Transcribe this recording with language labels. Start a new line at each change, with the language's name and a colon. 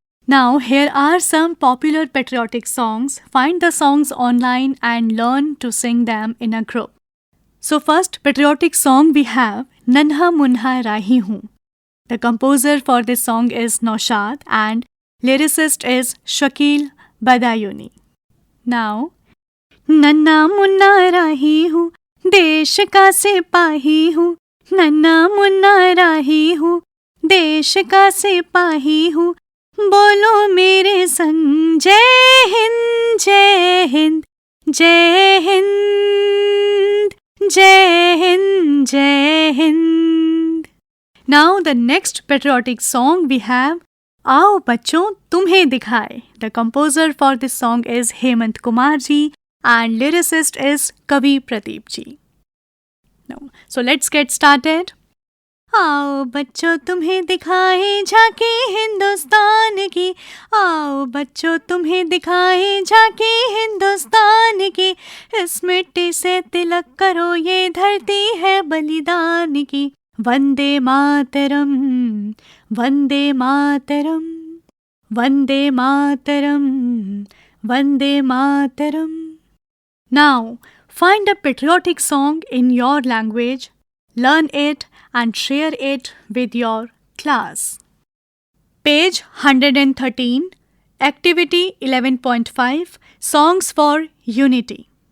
English: Now, here are some popular patriotic songs. Find the songs online and learn to sing them in a group. So, first patriotic song we have Nanha Munha Rahi Hoon. The composer for this song is Naushad and lyricist is Shakil Badayuni.
Hindi: Now, Nanna Munna Rahi Hoon, देश का सिपाही हूँ, नन्हा मुन्ना राही हूँ, देश का सिपाही हूँ, बोलो मेरे संग जय हिंद जय हिंद जय हिंद जय हिंद जय Hind.
English: Now the next patriotic song we have
Hindi: आओ बच्चों तुम्हें दिखाए.
English: The composer for this song is Hemant Kumar ji and lyricist is Kavi Pradeep ji. Now, so let's get started.
Hindi: आओ बच्चों तुम्हें दिखाए झांकी हिंदुस्तान की, आओ बच्चों तुम्हें दिखाए झांकी हिंदुस्तान की, इस मिट्टी से तिलक करो ये धरती है बलिदान की. Vande Mataram Vande Mataram Vande Mataram Vande Mataram.
English: Now, find a patriotic song in your language, learn it and share it with your class. Page 113, Activity 11.5, Songs for Unity.